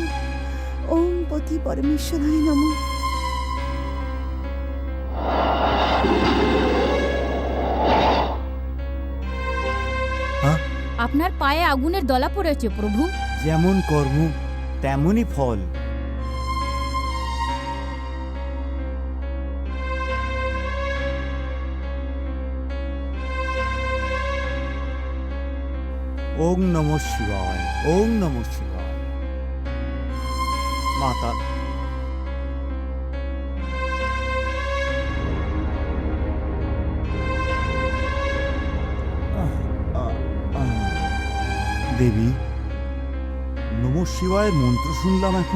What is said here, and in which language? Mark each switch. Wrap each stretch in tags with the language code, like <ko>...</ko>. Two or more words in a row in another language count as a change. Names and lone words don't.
<sa>ওম পতি পরমেশ্বরায় নমঃ।</sa> <bn>আপনার পায়ে আগুনের দলা পড়েছে প্রভু। যেমন কর্ম তেমনই ফল।</bn> <sa>ওং নমঃ শিবায়, ওং নমঃ শিবায়।</sa> <bn>মাতা, দেবী, নমঃ শিবায়ের মন্ত্র শুনলাম এখন।</bn>